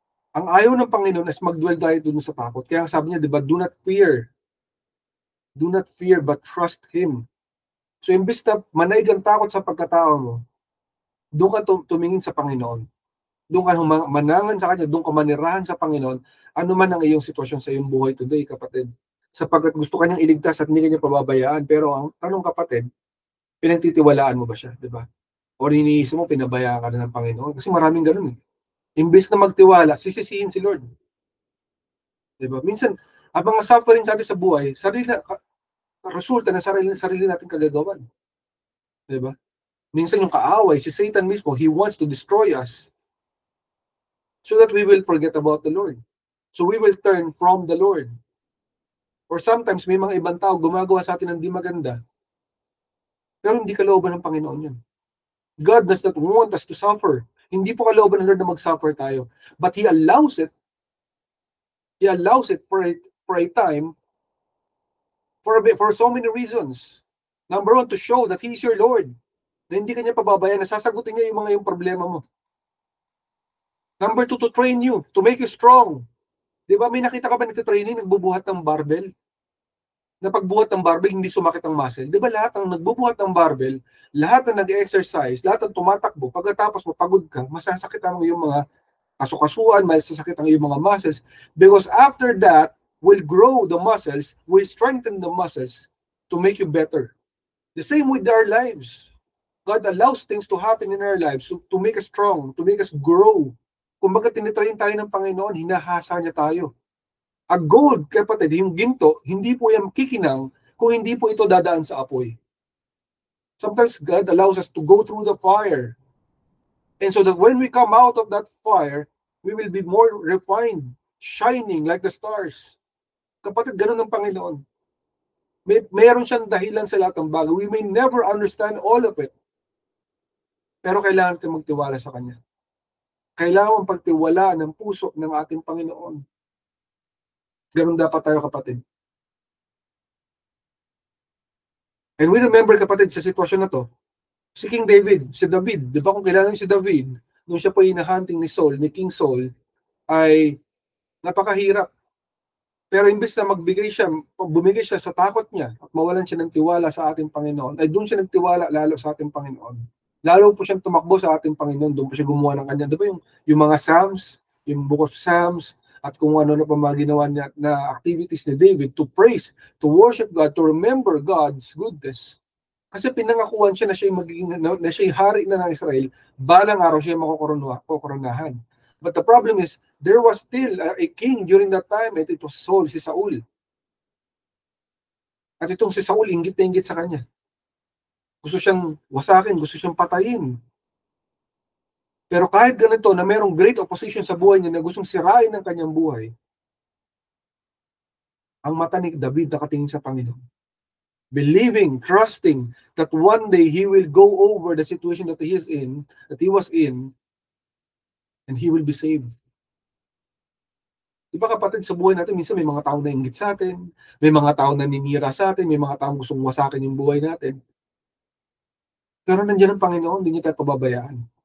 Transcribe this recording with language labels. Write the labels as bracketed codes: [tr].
[tl] Ang ayaw ng Panginoon is mag-dwell tayo dun sa takot. Kaya sabi niya, di ba, [en] do not fear. Do not fear, but trust Him. [tl] So, imbis na manaig ang takot sa pagkatao mo, doon ka tumingin sa Panginoon. Doon ka manangan sa Kanya, doon ka manirahan sa Panginoon, ano man ang iyong sitwasyon sa iyong buhay today, kapatid. Sapagkat gusto Kanyang iligtas at hindi Kanya pababayaan. Pero ang tanong, kapatid, pinagtitiwalaan mo ba siya, di ba? O iniisip mo, pinabayaan ka na ng Panginoon. Kasi maraming ganun. Imbis na magtiwala, sisisihin si Lord. Di ba? Minsan, ang mga suffering sa atin sa buhay, resulta na sarili natin kagagawan. Di ba? Minsan yung kaaway, si Satan mismo, [en] he wants to destroy us so that we will forget about the Lord. So we will turn from the Lord. Or sometimes, [tl] may mga ibang tao gumagawa sa atin ng di maganda, pero hindi kalooban ng Panginoon yun. [en] God does not want us to suffer. [tl] Hindi po kalooban ng Lord na mag-suffer tayo. [en] But He allows it. He allows it for a time, for so many reasons. Number 1, to show that He is your Lord. [tl] Na hindi Kanya pababayaan, nasasagutin niya yung problema mo. [en] Number 2, to train you, to make you strong. [tl] Di ba, may nakita ka ba nagtitraining, nagbubuhat ng barbell? Na pagbuhat ng barbell, hindi sumakit ang muscle. Di ba lahat ng nagbubuhat ng barbell, lahat ng nag-exercise, lahat ng tumatakbo, pagkatapos mo pagod ka, masasakit ang iyong mga kasukasuan, masasakit ang iyong mga muscles. [en] Because after that, will grow the muscles, will strengthen the muscles to make you better. The same with our lives. God allows things to happen in our lives to make us strong, to make us grow. [tl] Kung baga tinitrain tayo ng Panginoon, hinahasa niya tayo. Ang gold, kapatid, yung ginto, hindi po yan kikinang kung hindi po ito dadaan sa apoy. [en] Sometimes God allows us to go through the fire. And so that when we come out of that fire, we will be more refined, shining like the stars. [tl] Kapatid, ganun ang Panginoon. Mayroon siyang dahilan sa lahat ng bagay. [en] We may never understand all of it. [tl] Pero kailangan natin magtiwala sa Kanya. Kailangan pagtiwala ng puso ng ating Panginoon. Ganun dapat tayo, kapatid. [en] And we remember, [tl] kapatid, sa sitwasyon na to, si King David, si David, di ba kung kilala niyo si David, nung siya po hinahunting ni Saul, ni King Saul, ay napakahirap. Pero imbes na bumigay siya sa takot niya at mawalan siya ng tiwala sa ating Panginoon, ay doon siya nagtiwala lalo sa ating Panginoon. Lalo po siyang tumakbo sa ating Panginoon, doon po siya gumawa ng kanya. Di ba yung mga Psalms, yung Book of Psalms, at kung ano na pa mga ginawa niya na activities ni David [en] to praise, to worship God, to remember God's goodness. [tl] Kasi pinangakuan siya na siya'y hari na ng Israel, balang araw siya makokoronahan. [en] But the problem is, there was still a king during that time, and it was Saul, si Saul. [tl] At itong si Saul, inggit na inggit sa kanya. Gusto siyang wasakin, gusto siyang patayin. Pero kahit ganito, na mayroong great opposition sa buhay niya na gustong sirain ang kanyang buhay, ang mata ni David nakatingin sa Panginoon. [en] Believing, trusting that one day he will go over the situation that he was in, and he will be saved. [tl] Diba kapatid, sa buhay natin, minsan may mga taong nainggit sa atin, may mga taong naninira sa atin, may mga taong gustong wasakin yung buhay natin. Pero nandiyan ang Panginoon, hindi niya tayo pababayaan.